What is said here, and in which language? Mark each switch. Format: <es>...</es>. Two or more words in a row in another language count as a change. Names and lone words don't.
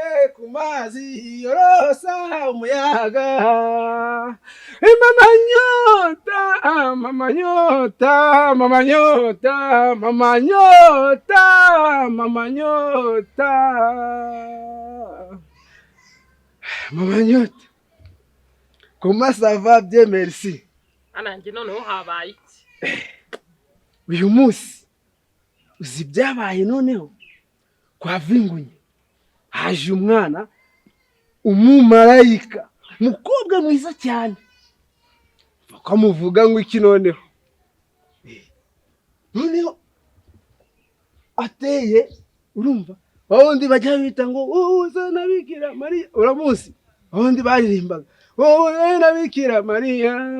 <rw>ku mazi yorosa umuyaga.</rw> <sw>Mama nyota, mama nyota, mama nyota, mama nyota, mama nyota. Mama nyota.</sw> <fr>Comment ça va? Bien, merci.</fr> <rw>Ananjye noneho habaye Uyu munsi uzi byabaye noneho kwa Vingunye haje umwana umumarayika mukobwa mwiza cyane bakamuvuga ngo iki noneho ateye urumva bawundi bajya bita ngo uzana Bikira Mariya uramuzi bawundi baririmbaga na Bikira Mariya</rw>